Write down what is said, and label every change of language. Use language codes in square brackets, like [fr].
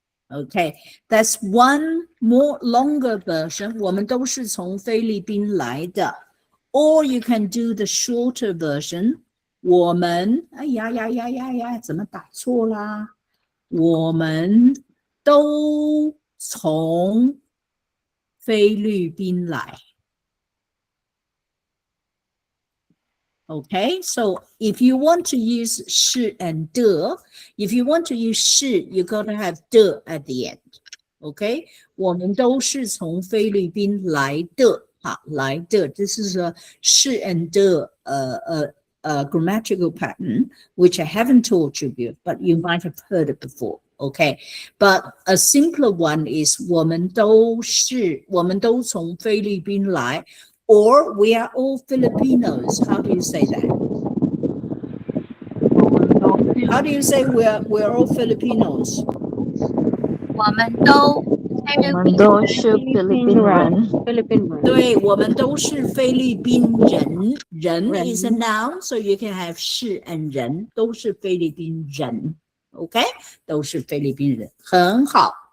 [en] Okay, that's one more longer version. [zh] 我们都是从菲律宾来的。 [en] Or you can do the shorter version. [zh] 我们怎么打错啦？我们都从菲律宾来。 [en] Okay, so if you want to use 是 and 的 if you want to use 是 you got to have 的 at the end. [zh] Okay, 我们都是从菲律宾来的。来的 [en] this is a 是 and 的grammatical pattern, which I haven't taught you before, but you might have heard it before. Okay, but a simpler one is [zh] 我们都从菲律宾来 [en] or we are all Filipinos. How do you say that? How do you say we're all Filipinos? [zh] 我们都是菲律宾人。对，我们都是菲律宾人。 [en] 人 is a noun, so you can have 是 and 人， [zh] 都是菲律宾人。 OK， 都是菲律宾人，很好。